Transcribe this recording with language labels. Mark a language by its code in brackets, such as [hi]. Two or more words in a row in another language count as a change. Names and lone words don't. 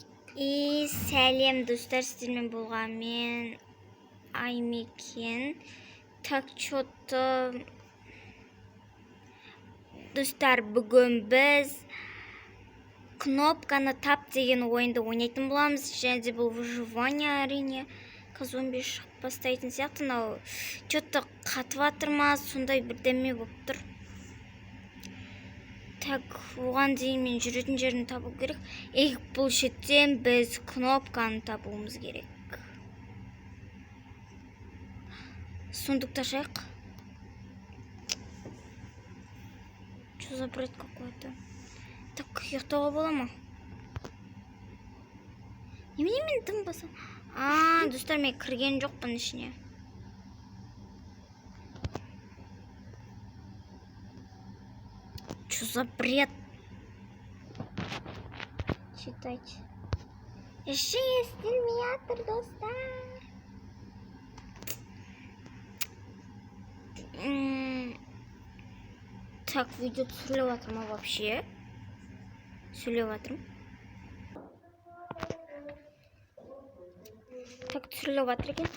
[kk] Сәлем достар, сіздермен болған мен Аймекен. [ru] Так, что-то [kk] достар, бүгін біз кнопканы тап деген ойынды ойнайтын боламыз. Және де бұл выживание әрине. Зомби шығып бастайтын сияқты. Мынау что-то қатып жатыр ма, сондай бірдеме болып тұр. Так, оған дейін мен жүретін жерін табу керек. Бұл шеттен біз кнопканы табуымыз керек. Сундукты ашайық. [ru] Что за бред какой-то? Так, [kk] ұйықтауға бола ма? Немене мен тым басам? Достар, мен кірген жоқпын ішіне. [ru] Что за бред? Читайте. Еще есть иллюминатор, [kk] достар. Так, видео түсіріліп жатыр ма вообще? Сөйлеп жатырмын. Так, түсіріліп жатыр екен.